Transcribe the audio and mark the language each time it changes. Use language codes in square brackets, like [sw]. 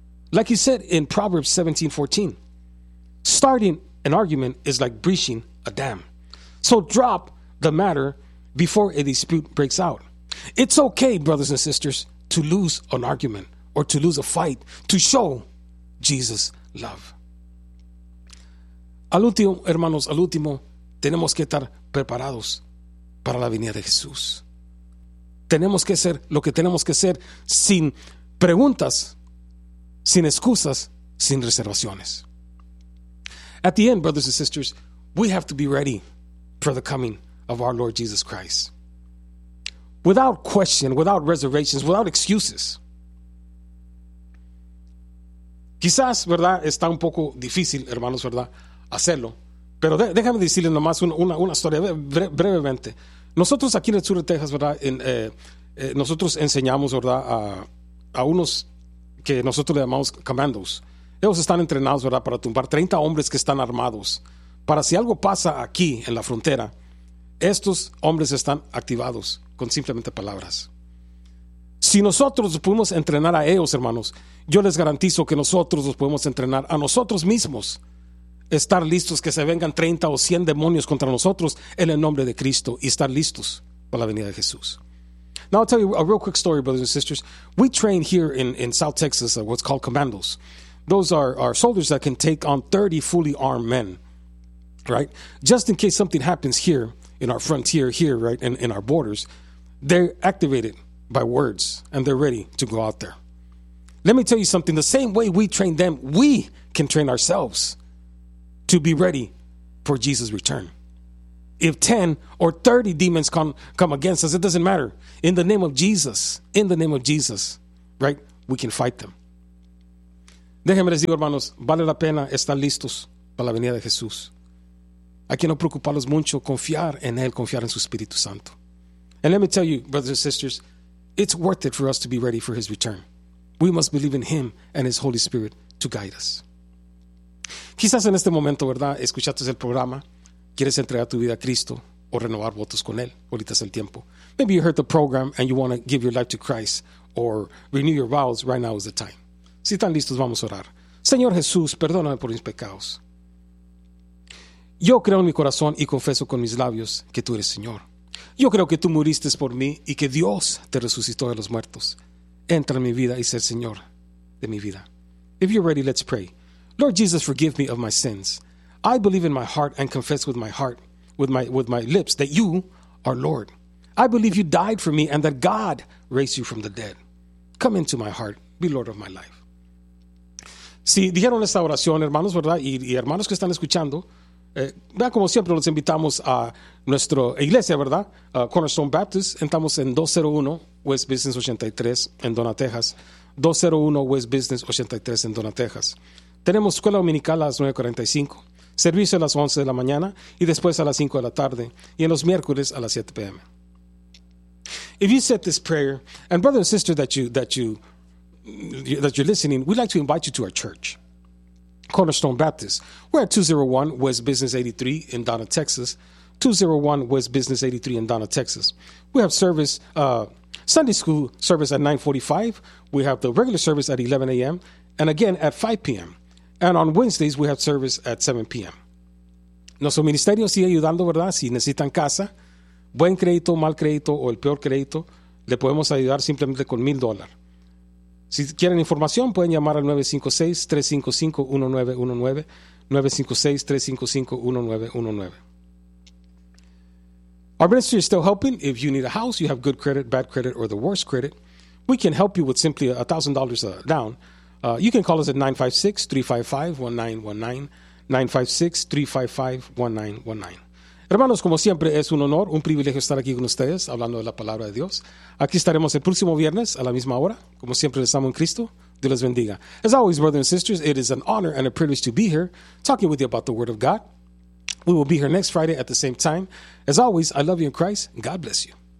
[en] Like he said in Proverbs 17:14, starting an argument is like breaching a dam. So drop the matter before a dispute breaks out. It's okay, brothers and sisters, to lose an argument or to lose a fight to show Jesus' love. [es] Al último, hermanos, al último, tenemos que estar preparados para la venida de Jesús. Tenemos que hacer lo que tenemos que hacer sin preguntas, sin excusas, sin reservaciones. [en] At the end, brothers and sisters, we have to be ready for the coming of our Lord Jesus Christ. Without question, without reservations, without excuses. [es] Quizás, ¿verdad?, está un poco difícil, hermanos, ¿verdad?, hacerlo. Pero déjame decirles nomás una historia brevemente. Nosotros aquí en el sur de Texas, ¿verdad?, nosotros enseñamos, ¿verdad?, a unos que nosotros le llamamos commandos. Ellos están entrenados, ¿verdad?, para tumbar 30 hombres que están armados. Para si algo pasa aquí en la frontera, estos hombres están activados con simplemente palabras. Si nosotros podemos entrenar a ellos, hermanos, yo les garantizo que nosotros los podemos entrenar a nosotros mismos, estar listos que se vengan 30 o 100 demonios contra nosotros en el nombre de Cristo y estar listos para la venida de Jesús. [en] Now I'll tell you a real quick story, brothers and sisters. We train here in South Texas at what's called commandos. Those are soldiers that can take on 30 fully armed men, right? Just in case something happens here in our frontier here, right, in our borders, they're activated by words and they're ready to go out there. Let me tell you something. The same way we train them, we can train ourselves to be ready for Jesus' return. If 10 or 30 demons come against us, it doesn't matter. In the name of Jesus, in the name of Jesus, right, we can fight them. [es] Déjenme les digo, hermanos, vale la pena estar listos para la venida de Jesús. Hay que no preocuparlos mucho, confiar en Él, confiar en su Espíritu Santo. [en] And let me tell you, brothers and sisters, it's worth it for us to be ready for His return. We must believe in Him and His Holy Spirit to guide us. [es] Quizás en este momento, ¿verdad?, escuchaste el programa, quieres entregar tu vida a Cristo o renovar votos con Él. Ahorita es el tiempo. [en] Maybe you heard the program and you want to give your life to Christ or renew your vows. Right now is the time. [es] Si están listos, vamos a orar. Señor Jesús, perdóname por mis pecados. Yo creo en mi corazón y confieso con mis labios que tú eres Señor. Yo creo que tú muriste por mí y que Dios te resucitó de los muertos. Entra en mi vida y sé el Señor de mi vida. [en] If you're ready, let's pray. Lord Jesus, forgive me of my sins. I believe in my heart and confess with my heart, with my lips, that you are Lord. I believe you died for me and that God raised you from the dead. Come into my heart. Be Lord of my life. [es] Si dijeron esta oración, hermanos, ¿verdad? Y hermanos que están escuchando, vean, como siempre, los invitamos a nuestra iglesia, ¿verdad? Cornerstone Baptist. Estamos en 201 West Business 83 en Donna, Texas. 201 West Business 83 en Donna, Texas. Tenemos escuela dominical a las 9:45, servicio a las 11 de la mañana y después a las 5 de la tarde y en los miércoles a las 7 p.m. [en] If you said this prayer, and brother and sister that you're listening, we'd like to invite you to our church, Cornerstone Baptist. We're at 201 West Business 83 in Donna, Texas. 201 West Business 83 in Donna, Texas. We have service, Sunday school service at 9:45. We have the regular service at 11 a.m. and again at 5 p.m. And on Wednesdays, we have service at 7 p.m. [es] Nuestro ministerio sigue ayudando, ¿verdad? Si necesitan casa, buen crédito, mal crédito o el peor crédito, le podemos ayudar simplemente con $1,000. Si quieren información, pueden llamar al 956-355-1919, 956-355-1919. [en] Our ministry is still helping. If you need a house, you have good credit, bad credit, or the worst credit, we can help you with simply $1,000 down. You can call us at 956-355-1919, 956-355-1919. [es] Hermanos, como siempre, es un honor, un privilegio estar aquí con ustedes, hablando de la palabra de Dios. Aquí estaremos el próximo viernes a la misma hora. Como siempre, les amo en Cristo. Dios les bendiga. [en] As always, brothers and sisters, it is an honor and a privilege to be here talking with you about the Word of God. We will be here next Friday at the same time. As always, I love you in Christ. God bless you.